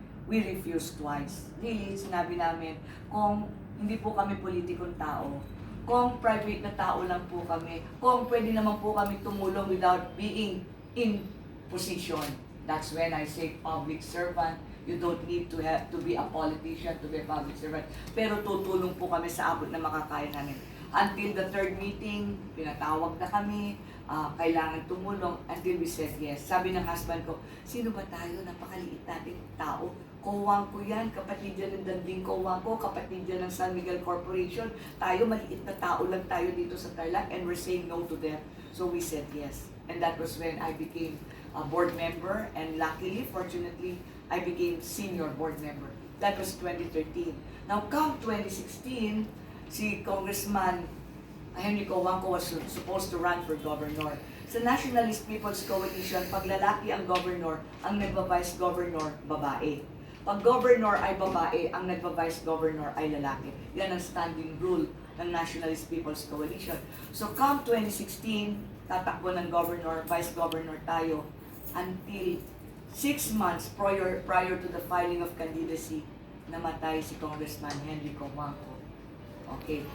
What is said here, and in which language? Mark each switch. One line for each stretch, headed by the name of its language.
English: We refused twice. Really,
Filipino: sinabi namin, kung hindi po kami politikong tao, kung private na tao lang po kami, kung pwede naman po kami tumulong
English: without being in position. That's when I say public servant. You don't need to be a politician to be a public servant.
Filipino: Pero tutulong po kami sa abot na makakaya namin.
English: Until the third meeting,
Filipino: pinatawag na kami, kailangan tumulong
English: until we said yes.
Filipino: Sabi ng husband ko, sino ba tayo? Napakaliit natin tao. Cojuangco yan, kapatid yan ng Danding Cojuangco, kapatid yan ng San Miguel Corporation. Tayo, maliit na tao lang tayo dito sa Tarlac
English: and we're saying no to them. So we said yes. And that was when I became a board member and luckily, fortunately, I became senior board member. That was 2013. Now, come 2016, si Congressman Henry Cojuangco was supposed to run for governor.
Filipino: Sa Nationalist People's Coalition, pag lalaki ang governor, ang nagba-vice governor, babae. Pag governor ay babae, ang nagba-vice governor ay lalaki. Yan ang standing rule ng Nationalist People's Coalition.
English: So come 2016,
Filipino: tatakbo ng governor, vice governor tayo
English: until 6 months prior to the filing of candidacy,
Filipino: namatay si
English: Congressman Henry Cojuangco. Okay.